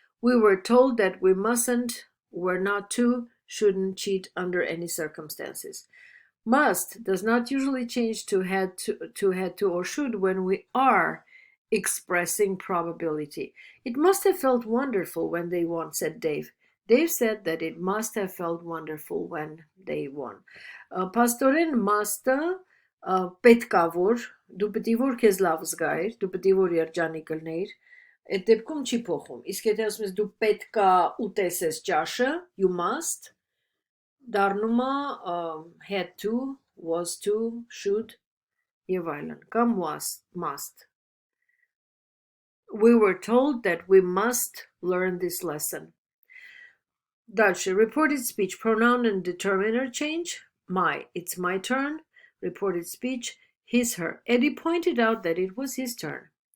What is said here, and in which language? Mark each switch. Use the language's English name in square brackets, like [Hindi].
[English] We were told that we mustn't, were not to, shouldn't cheat under any circumstances. Must does not usually change to had to or should when we are expressing probability. It must have felt wonderful when they won, said Dave. Dave said that it must have felt wonderful when they won. [Armenian] Pastorin must-ը պետքա որ դու պետք է որ քեզ լավ զգայիր, դու պետք է որ երջանիկ լինեիր, այդ դեպքում չի փոխում։ Իսկ եթե ասում ես դու պետքա ուտեսես ճաշը, [English] you must, [Armenian] դառնում է had to, was to, should եւ այլն, կամ was, must. [English] We were told that we must learn this lesson. [Russian] Дальше. [English] Reported speech, pronoun and determiner change. My, it's my turn. Reported speech, his, her. Eddie pointed out that it was his turn.